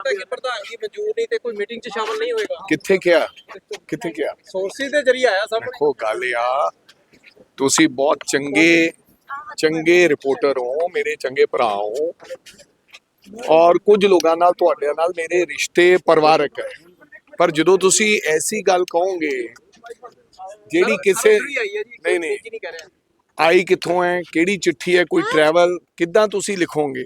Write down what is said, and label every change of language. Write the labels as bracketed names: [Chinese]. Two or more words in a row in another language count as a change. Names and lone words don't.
[Punjabi] ਹੈ ਕਿ ਪ੍ਰਧਾਨ ਕੀ ਮਨਜ਼ੂਰ ਨਹੀਂ ਤੇ ਕੋਈ ਮੀਟਿੰਗ ਚ ਸ਼ਾਮਲ ਨਹੀਂ ਹੋਏਗਾ। ਕਿੱਥੇ ਗਿਆ सोर्सेज ਦੇ ਜਰੀਏ ਆਇਆ ਸਭ। ਦੇਖੋ ਗੱਲ ਆ ਤੁਸੀਂ ਬਹੁਤ ਚੰਗੇ ਰਿਪੋਰਟਰ ਹੋ, ਮੇਰੇ ਚੰਗੇ ਭਰਾ ਹੋ ਔਰ ਕੁਝ ਲੋਕਾਂ ਨਾਲ ਤੁਹਾਡੇ ਨਾਲ ਮੇਰੇ ਰਿਸ਼ਤੇ ਪਰਿਵਾਰਕ ਹੈ, ਪਰ ਜਦੋਂ ਤੁਸੀਂ ਐਸੀ ਗੱਲ ਕਹੋਗੇ ਜਿਹੜੀ ਕਿਸੇ ਨਹੀਂ ਆਈ ਕਿੱਥੋਂ ਹੈ, ਕਿਹੜੀ ਚਿੱਠੀ ਹੈ, ਕੋਈ ਟਰੈਵਲ ਕਿੱਦਾਂ ਤੁਸੀਂ ਲਿਖੋਗੇ?